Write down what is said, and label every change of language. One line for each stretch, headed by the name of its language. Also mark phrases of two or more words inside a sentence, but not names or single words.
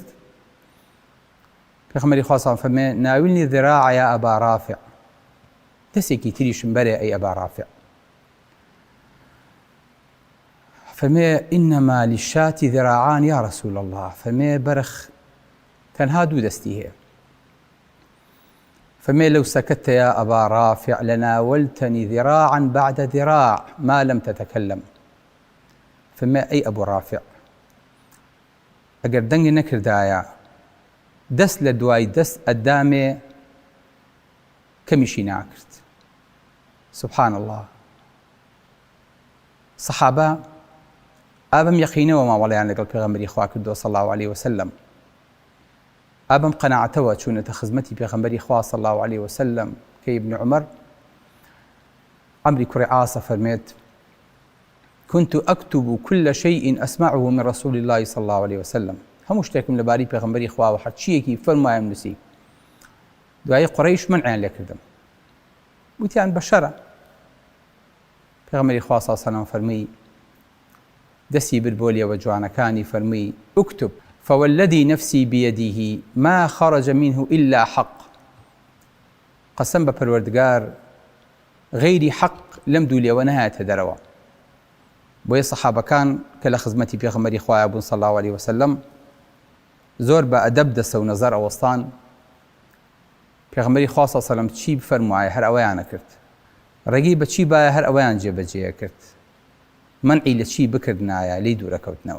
Central Kurdish: پێغەمبەری خوا
Arabic: صلی الله علیه و سلم
Central Kurdish: فەرمێ
Arabic: ناویلنی الذراع یا ئەبا ڕافع،
Central Kurdish: دەستێکی تریشم بەرێ ئەی ئەبا ڕافع. فەرمێ
Arabic: ئینەما للشاة ذراعان یا رسول الله،
Central Kurdish: فەرمێ بەرخ تەنها دوو دەستی هەیە. فەرمێ
Arabic: لەو سەکەتە یا ئەبا ڕافع لەناولتنی ذراعا بعد ذراع ما لم تتكلم.
Central Kurdish: فەرمێ ئەی ئەبوو ڕافع ئەگەر دەنگی نەکردایە دەست لە دوای دەست ئەدامێ کەمیشی ناکرد.
Arabic: سبحان الله.
Central Kurdish: سەحابە ئابم یەقینەوە ماوەڵیان لەگەڵ پێغەمبەری خوا کردووە
Arabic: صلی الله علیه وسلم،
Central Kurdish: ئابم قەناعەتەوە چوونەتە خزمەتی پێغەمبەری خوا
Arabic: صلی الله علیه وسلم
Central Kurdish: کە ابن عمر عمری کوڕی عاسە فەرمێت
Arabic: كنت أكتب كل شيء أسمعه من رسول الله صلى الله عليه وسلم،
Central Kurdish: هەموو شتێکم لەباری پێغەمبەری خوا و هەرچیەکی فەرمایە نووسی. دوایی قوڕەیش منعیان لێ کردم، وتیان بە شەرە. پێغەمبەری خوا
Arabic: صلی الله علیه وسلم
Central Kurdish: فەرمووی دەستی برد بۆ لێوە جوانەکانی، فەرمووی
Arabic: اكتب فوالذي نفسي بيده ما خرج منه إلا حق،
Central Kurdish: قەسەم بە پەروەردگار غەیری حەق لەم دوو لێوە نەهاتە دەرەوە. بۆیە سەحابەکان کە لە خزمەتی پێغەمبەری خوایە بوون
Arabic: صلی الله علیه وسلم
Central Kurdish: زۆر بە ئەدەب دەستە و نەزەر ئەوەستان. پێغەمبەری خوا
Arabic: صلی الله علیه وسلم
Central Kurdish: چی بفەرموایە هەر ئەوەیانە کرد، ڕێگەی بە چی باە هەر ئەوەیان جێبەجێ کرد، منعی لە چی بکردنایە لی دوورەکەوتنەوە.